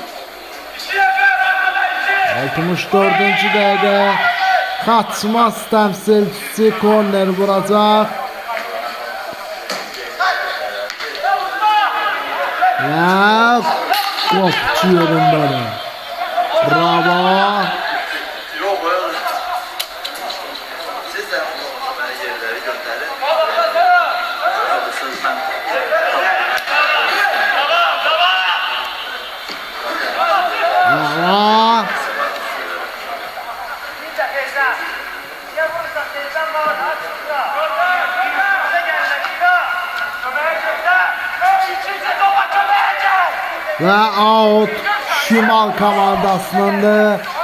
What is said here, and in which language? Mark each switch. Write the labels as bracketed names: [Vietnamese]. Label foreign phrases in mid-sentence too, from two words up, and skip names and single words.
[Azerbaijani] 64-cü dəqiqə Xaçmaz təmsilçisi korner vuracaq. Və qopçu yerindədir. Bravo. [Turkish] Siz de yerleri gönderin. [Azerbaijani] Bravo. Ve out Şimal komandasınındır.